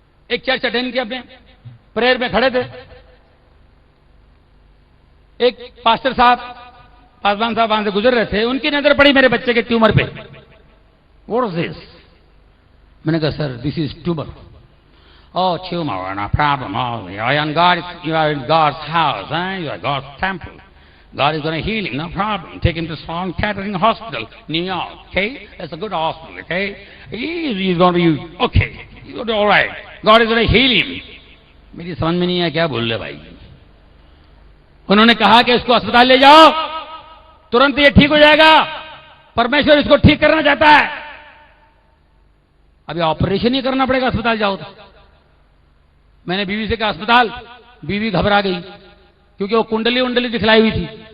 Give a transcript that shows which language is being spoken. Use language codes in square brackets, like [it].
[hi] एक church attend किया अपने, प्रेयर में खड़े थे, एक पास्टर साहब, पासवान साहब वहां से गुजर रहे थे, उनकी नजर पड़ी मेरे बच्चे के ट्यूमर पे। [en] What is this? [hi] मैंने कहा [en] Sir this is tumour. Oh, tumor, no problem. Oh, you are in God's house, you are God's temple. God is going to heal him, no problem. Take him to Sloan Kettering Hospital, New York, okay? That's a good hospital, okay? He's going to be, okay, he's going to be all right. God is going to heal him. [hi] मेरी समझ में नहीं आया क्या बोल रहे भाई। उन्होंने कहा कि इसको अस्पताल ले जाओ, तुरंत ये ठीक हो जाएगा, परमेश्वर इसको ठीक करना चाहता है। अभी ऑपरेशन ही करना पड़ेगा अस्पताल जाओ तो। मैंने बीवी से कहा अस्पताल, बीवी घबरा गई क्योंकि वो कुंडली उंडली दिखलाई हुई थी।